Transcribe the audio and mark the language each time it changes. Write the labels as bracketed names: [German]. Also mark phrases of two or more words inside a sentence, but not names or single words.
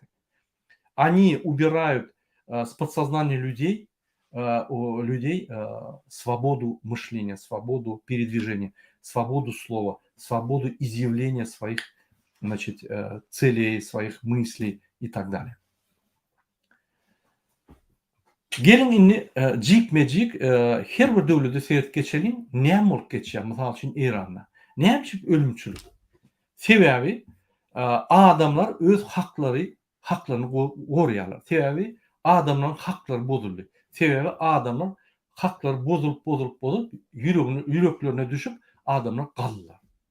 [Russian] Они убирают с подсознания людей свободу мышления, свободу передвижения, свободу слова, свободу изъявления своих, значит, целей, своих мыслей и так далее. [Turkmen] Gelin inni cik her bir devleti seyret geçelim, näme bolup geçýär? Mysal üçin Iranda. Näme üçin ölümçülük? Sebebi adamlar öz haklaryny goruýarlar. Sebebi adamlaryň haklary bozuldy. Sebebi adamlar haklary bozulup yüreklerine düşüp adamlar galdylar.